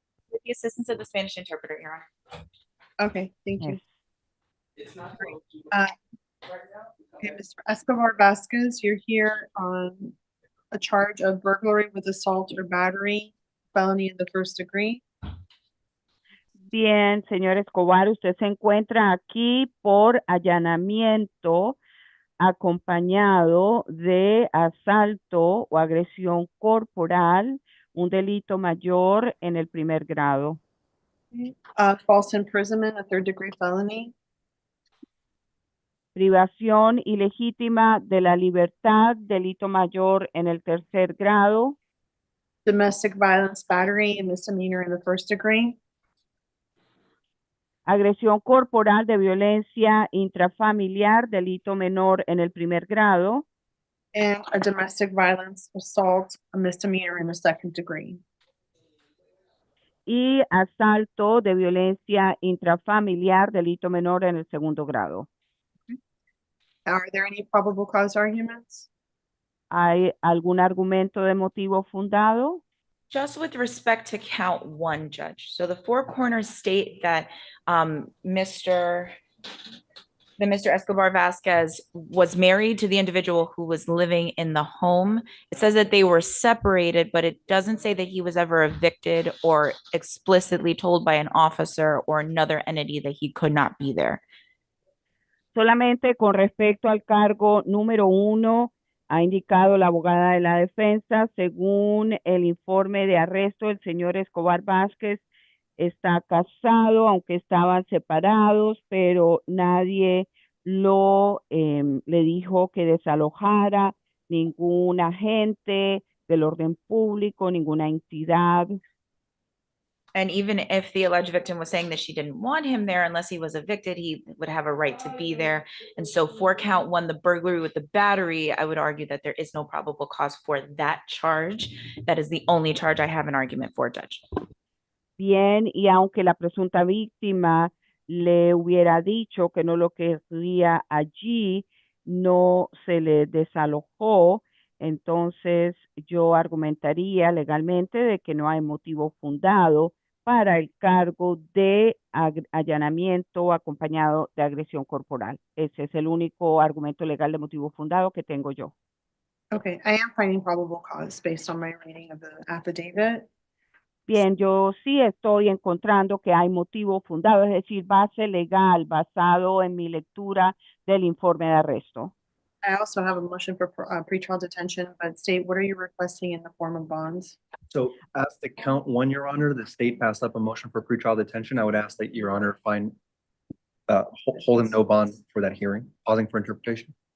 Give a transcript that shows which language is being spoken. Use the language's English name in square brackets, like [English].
[English] With the assistance of the Spanish interpreter, Your Honor. Okay, thank you. Okay, Mr. Escobar Vasquez, you're here on a charge of burglary with assault or battery, felony in the first degree. [Spanish] Bien, señor Escobar, usted se encuentra aquí por allanamiento acompañado de asalto o agresión corporal, un delito mayor en el primer grado. [English] False imprisonment, a third degree felony. [Spanish] Privación ilegítima de la libertad, delito mayor en el tercer grado. [English] Domestic violence battery, a misdemeanor in the first degree. [Spanish] Agresión corporal de violencia intrafamiliar, delito menor en el primer grado. [English] And a domestic violence assault, a misdemeanor in the second degree. [Spanish] Y asalto de violencia intrafamiliar, delito menor en el segundo grado. [English] Are there any probable cause arguments? [Spanish] ¿Hay algún argumento de motivo fundado? [English] Just with respect to count one, Judge. So the four corners state that Mr. Escobar Vasquez was married to the individual who was living in the home. It says that they were separated, but it doesn't say that he was ever evicted or explicitly told by an officer or another entity that he could not be there. [Spanish] Solamente con respecto al cargo número 1, Ha indicado la abogada de la defensa, según el informe de arresto, el señor Escobar Vázquez está casado, aunque estaban separados, pero nadie le dijo que desalojara, ningún agente del orden público, ninguna entidad. [English] And even if the alleged victim was saying that she didn't want him there unless he was evicted, he would have a right to be there. And so for count one, the burglary with the battery, I would argue that there is no probable cause for that charge. That is the only charge I have an argument for, Judge. [Spanish] Bien, y aunque la presunta víctima le hubiera dicho que no lo quería allí, no se le desalojó, entonces yo argumentaría legalmente de que no hay motivo fundado para el cargo de allanamiento acompañado de agresión corporal. Ese es el único argumento legal de motivo fundado que tengo yo. [English] Okay, I am finding probable cause based on my reading of the affidavit. [Spanish] Bien, yo sí estoy encontrando que hay motivo fundado, es decir, base legal basado en mi lectura del informe de arresto. [English] I also have a motion for pretrial detention, but state, what are you requesting in the form of bonds? So as to count one, Your Honor, the state passed up a motion for pretrial detention. I would ask that Your Honor find hold him no bond for that hearing, pausing for interpretation.